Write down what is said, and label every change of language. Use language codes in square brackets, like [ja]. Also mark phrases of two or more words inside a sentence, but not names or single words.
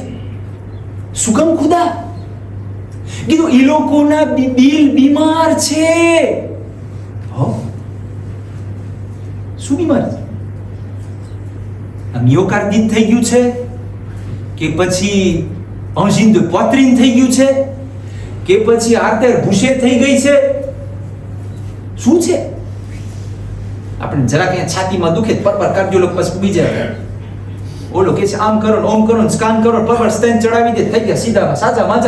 [gu] શું કામ ખુદા કીધું? એ લોકોના દિલ બીમાર છે. શું બીમાર છે? મિયોકાર્ડિટ થઈ ગયું છે કે પછી [fr] angine de poitrine [gu] થઈ ગયું છે કે પછી [fr] artère bouchée [gu] થઈ ગઈ છે? શું છે? આપણે જરાક અહીંયા છાતીમાં દુખે પરબર કાર્ડિયોલોગ પાસે ઉભી જાય, ઓલો કે છે આમ કરો ને ઓમ કરો ને સ્કાન કરો, પરબર સ્ટેન ચડાવી દે, થઈ ગયા સીધા સાચા માજા.